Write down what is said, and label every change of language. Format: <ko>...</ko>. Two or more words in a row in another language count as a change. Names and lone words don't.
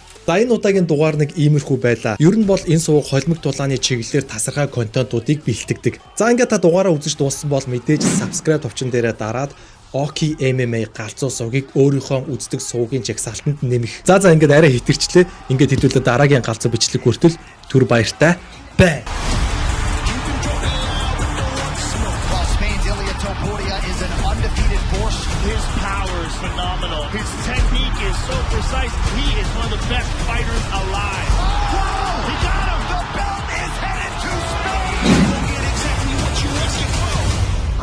<mn>За энэ удаагийн дугаар нэг иймэрхүү байлаа. Ер нь бол энэ сувг холимог дулааны чиглэлээр тасархай контентуудыг бэлтгэдэг. За ингээд та дугаараа үзэж дууссан бол мэдээж subscribe товчон дээрээ дараад Oki MMA галзуу сувгийг өөрийнхөө үздэг сувгийн жагсаалтанд нэмэх. За ингээд арай хитэрчлээ. Ингээд хэдүүлээ дараагийн галзуу бичлэг хүртэл түр баяртай. Бай.</mn> <en>His power is phenomenal. His technique is so precise. He is one of the best fighters alive. Whoa! He got him! The belt is headed to Spain! You'll get exactly what you asking for.</en>